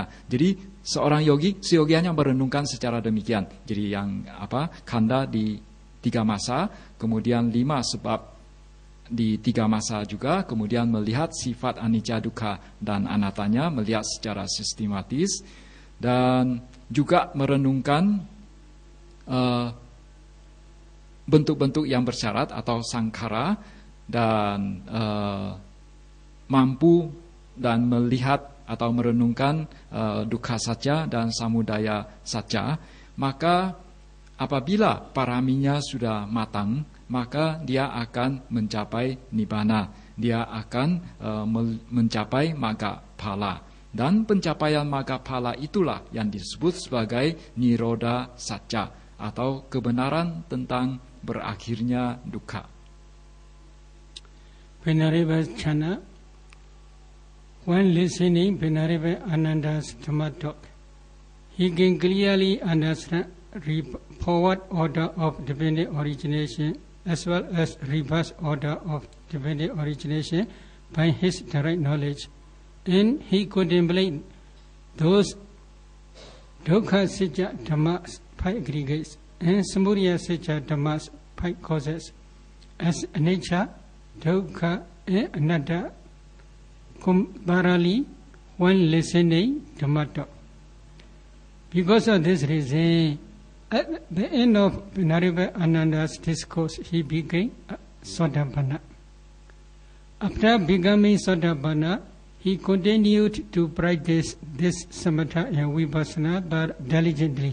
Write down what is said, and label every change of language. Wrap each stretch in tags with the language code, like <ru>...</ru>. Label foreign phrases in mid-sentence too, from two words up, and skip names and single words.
<id>Jadi seorang yogi, seyogianya merenungkan secara demikian. Jadi yang khandha di 3 masa, kemudian 5 sebab di 3 masa juga, kemudian melihat sifat</id> <pi>anicca, dukkha,</pi> <id>dan anattanya, melihat secara sistematis, dan juga merenungkan bentuk-bentuk yang bersyarat atau sankhara, dan mampu dan melihat atau merenungkan</id> <pi>dukkha sacca</pi> <id>dan</id> <pi>samudaya sacca.</pi> <id>Maka apabila paraminya sudah matang, maka dia akan mencapai nibbana, dia akan mencapai</id> <pi>magga phala.</pi> <id>Dan pencapaian</id> <pi>magga phala</pi> <id>itulah yang disebut sebagai</id> <pi>nirodha sacca,</pi> <id>atau kebenaran tentang berakhirnya dukkha.</id> <en>Venerable Channa, when listening Venerable Ananda's Dhamma talk, he can clearly understand forward order of dependent origination as well as reverse order of dependent origination by his direct knowledge, and he contemplates those</en> <pi>dukkha sacca dhammas</pi> <en>5 aggregates and</en> <pi>samudaya sacca dhammas</pi> <en>5 causes as</en> <pi>anicca, dukkha,</pi> <en>and anatta thoroughly when listening Dhamma talk. Because of this reason, at the end of Venerable Ananda's discourse, he became Sotapanna. After becoming Sotapanna, he continued to practice this samatha and vipassana diligently.</en>